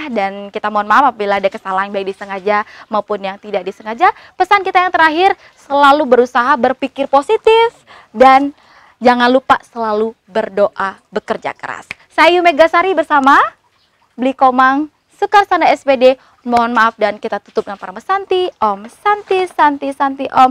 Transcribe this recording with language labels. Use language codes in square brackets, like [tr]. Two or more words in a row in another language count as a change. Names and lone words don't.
[id] Dan kita mohon maaf apabila ada kesalahan baik disengaja maupun yang tidak disengaja. Pesan kita yang terakhir, selalu berusaha berpikir positif dan jangan lupa selalu berdoa, bekerja keras. Saya Yu Megasari bersama Bli Komang Sukarsana SPD. Mohon maaf dan kita tutup dengan para Santi, [sa] Om, Santi, Santi, Santi, Om.